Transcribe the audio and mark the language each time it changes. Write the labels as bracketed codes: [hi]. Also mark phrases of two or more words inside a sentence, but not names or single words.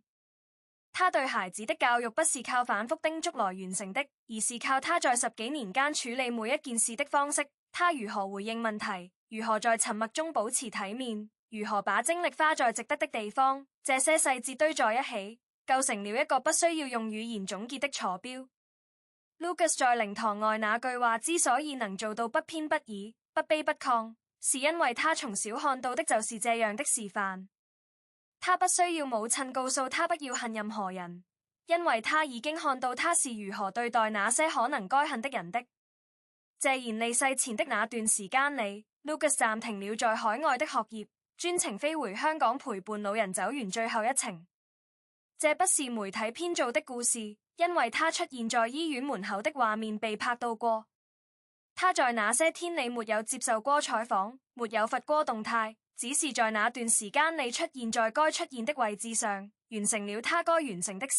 [zh] 他對孩子的教育不是靠反覆叮囑來完成的，而是靠他在10幾年間處理每一件事的方式。他如何回應問題，如何在沉默中保持體面， 如何把精力花在值得的地方，這些細節堆在一起，構成了一個不需要用語言總結的坐標。Lucas 在靈堂外那句話之所以能做到不偏不倚、不卑不亢，是因為他從小看到的就是這樣的示範。他不需要母親告訴他不要恨任何人，因為他已經看到他是如何對待那些可能該恨的人的。謝賢離世前的那段時間裡，Lucas 暫停了在海外的學業，專程飛回香港陪伴老人走完最後一程。這不是媒體編造的故事，因為他出現在醫院門口的畫面被拍到過。他在那些天裡沒有接受過採訪，沒有發過動態，只是在那段時間裡出現在該出現的位置上，完成了他該完成的事。